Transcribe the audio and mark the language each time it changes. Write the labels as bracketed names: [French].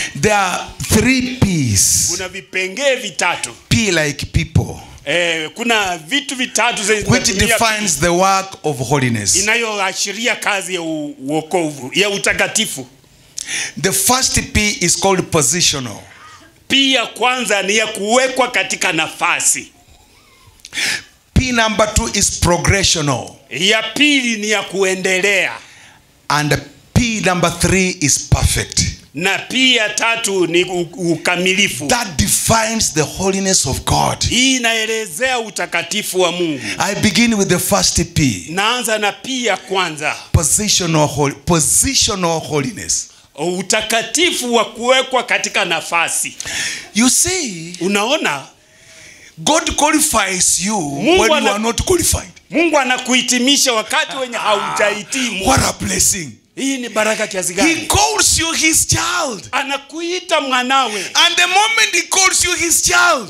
[English] There are 3 P's. [Swahili] Kuna vipengee vitatu. [English] P like people. [Swahili] Kuna vitu vitatu [English] which defines the work of holiness. [Swahili] Inayoashiria kazi ya wokovu, ya utakatifu. [English] The first P is called positional. [Swahili] P ya kwanza ni ya kuwekwa katika nafasi. [English] P number 2 is progressional. [Swahili] Ya pili ni ya kuendelea. [English] And P number 3 is perfect. [Swahili] Na pia tatu ni ukamilifu. [English] That defines the holiness of God. [Swahili] Hii inaelezea utakatifu wa Mungu. [English] I begin with the first P. [Swahili] Naanza na P ya kwanza. [English] Positional holiness. [Swahili] Utakatifu wa kuwekwa katika nafasi. [English] You see, [Swahili] unaona, [English] God qualifies you when you are not qualified. [Swahili] Mungu anakuhitimisha wakati wenye haujahitimu. [English] What a blessing. [Swahili] Hii ni baraka kiasi gani? [English] He calls you his child. [Swahili] Anakuita mwanawe. [English] And the moment he calls you his child,